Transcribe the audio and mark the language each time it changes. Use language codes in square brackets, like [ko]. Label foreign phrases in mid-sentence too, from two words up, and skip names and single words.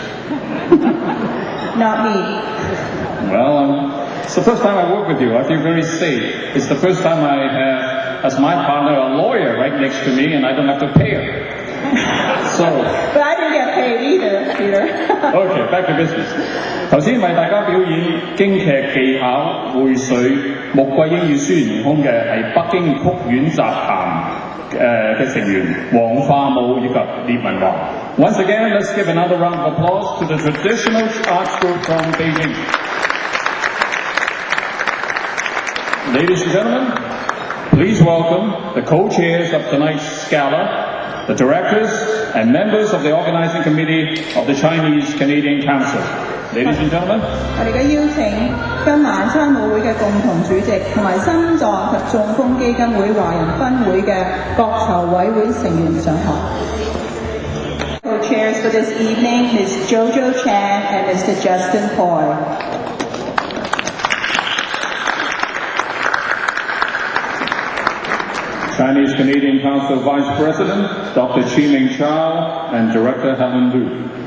[en] Not me. Well, it's the first time I work with you. I feel very safe. It's the first time I have, as my partner, a lawyer right next to me, and I don't have to pay her. So. But I didn't get paid either, Peter. Okay, back to business. [yue] 頭先為大家表演京劇技巧匯水穆桂英與孫悟空嘅係北京曲苑集團嘅成員黃化武以及列文華。 [en] Once again, let's give another round of applause to the traditional arts group from Beijing. Ladies and gentlemen, please welcome the co-chairs of tonight's gala, the directors and members of the organizing committee of the Chinese Canadian Council. Ladies and gentlemen， [yue] 我哋嘅邀請今晚參與會嘅共同主席同埋心臟及中風基金會華人分會嘅各籌委會成員上台。 [en] Co-chairs for this evening, Ms. Jojo Chan and Mr. Justin Poy. Chinese Canadian Council Vice President Dr. Chi-Ming Chow and Director Helen Liu.